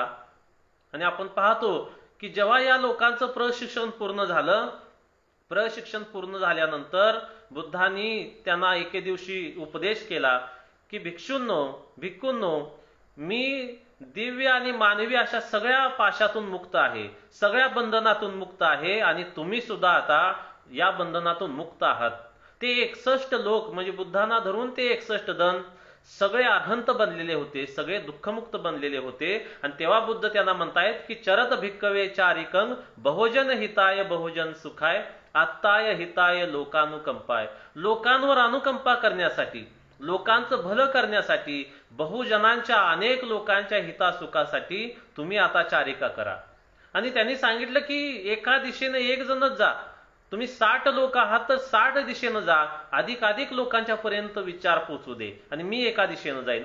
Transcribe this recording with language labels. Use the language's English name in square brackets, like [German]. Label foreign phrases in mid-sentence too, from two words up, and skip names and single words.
[Marathi] आणि आपण पाहतो की जेव्हा या लोकांचं प्रशिक्षण पूर्ण झाल्यानंतर बुद्धांनी त्यांना एके दिवशी उपदेश केला की भिक्खूंनो, मी दिव्य आणि मानवी अशा सगळ्या पाशातून मुक्त आहे, सगळ्या बंधनातून मुक्त आहे आणि तुम्ही सुद्धा आता या बंधनातून मुक्त आहात. ते 61 लोक म्हणजे बुद्धांना धरून ते 61 जण सगळे अहंत बनलेले होते, सगळे दुःखमुक्त बनलेले होते. आणि तेव्हा बुद्ध त्यांना म्हणतायत की [Pali] चरत भिक्कवे चारिकंग बहुजन हिताय बहुजन सुखाय आत्ताय हिताय लोकानुकंपाय. [Marathi] लोकांवर अनुकंपा करण्यासाठी, लोकांचं भलं करण्यासाठी, बहुजनांच्या, अनेक लोकांच्या हितासुखासाठी तुम्ही आता चारिका करा. आणि त्यांनी सांगितलं की एका दिशेने एक जणच जा, तुम्ही 60 लोक आहात तर 60 दिशेनं जा, अधिकाधिक लोकांच्या पर्यंत विचार पोचू दे आणि मी एका दिशेनं जाईन.